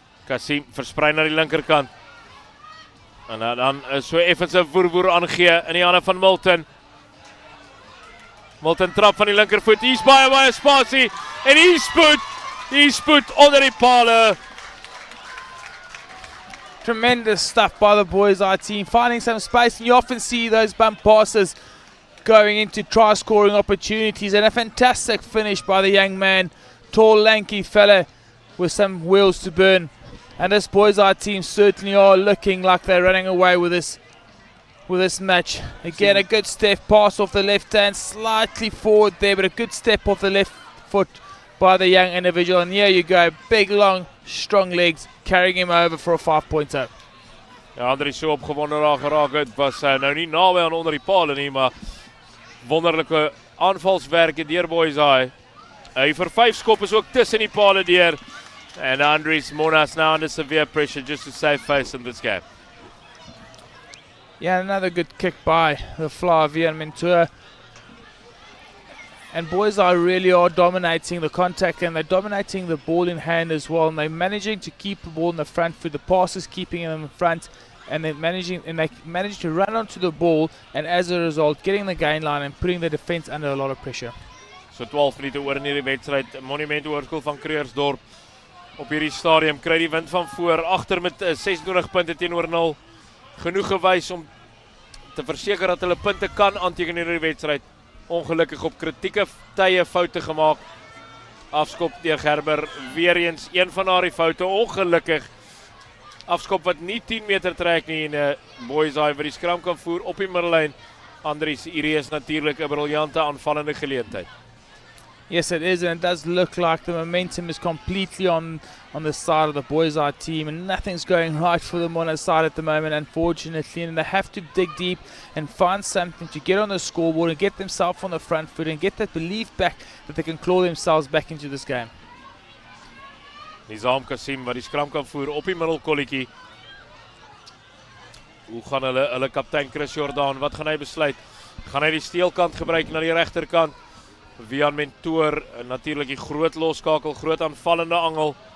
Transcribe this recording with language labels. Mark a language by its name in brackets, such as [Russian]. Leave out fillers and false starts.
[Afrikaans] Kasim versprei na die linkerkant. En dan so effens 'n woer aangee in die hande van Milton. Milton trap van die linkervoet. Hier's baie spasie. En hy spoed onder die palle. [English] Tremendous stuff by the Boishaai team, finding some space, and you often see those bump passes going into try scoring opportunities, and a fantastic finish by the young man, tall lanky fella with some wheels to burn. And this Boishaai team certainly are looking like they're running away with this match. Again, a good step pass off the left hand, slightly forward there, but a good step off the left foot by the young individual. And here you go, big, long, strong legs, carrying him over for a 5-pointer. [Afrikaans] Ja, Andries so opgewonde daar geraak het, was nou nie naby aan onder die paal nie, maar wonderlike aanvalswerke deur Boishaai. Hy vir 5 skop is ook tussen die paal deur. [English] And Andries Monnas now under severe pressure just to save face in this game. Yeah, another good kick by the Flavia and Mentor. And Boishaai really are dominating the contact, and they're dominating the ball in hand as well. And they're managing to keep the ball in the front foot. The passes keeping them in front, and they manage to run onto the ball, and as a result, getting the gain line and putting the defense under a lot of pressure. [Afrikaans] So 12 minute oor in hierdie wedstryd. Monument Hoërskool van Krugersdorp op hierdie stadium kry die wind van voor, agter met 26 punte teenoor 0. Genoeg gewys om te verseker dat hulle punte kan aanteken in hierdie wedstryd. Ongelukkig op kritieke tye foute gemaak. Afskop deur Gerber, weer eens een van daardie foute, ongelukkig. Afskop wat nie 10 meter trek nie en Boishaai wat die skram kan voer op die middellyn. Andries, hierdie is natuurlik 'n briljante aanvallende geleentheid. [English] Yes, it is, and it does look like the momentum is completely on the side of the Boishaai team, and nothing's going right for the Monnas side at the moment, unfortunately, and they have to dig deep and find something to get on the scoreboard and get themselves on the front foot and get that belief back that they can claw themselves back into this game. [Afrikaans] Nizam Kasim wat die skram kan voer op die middelkolletjie. Hoe gaan hulle kaptein Chris Jordan, wat gaan hy besluit? Gaan hy die steelkant gebruik na die regterkant? Vian Mentor, natuurlik die groot loskakel, groot aanvallende angel.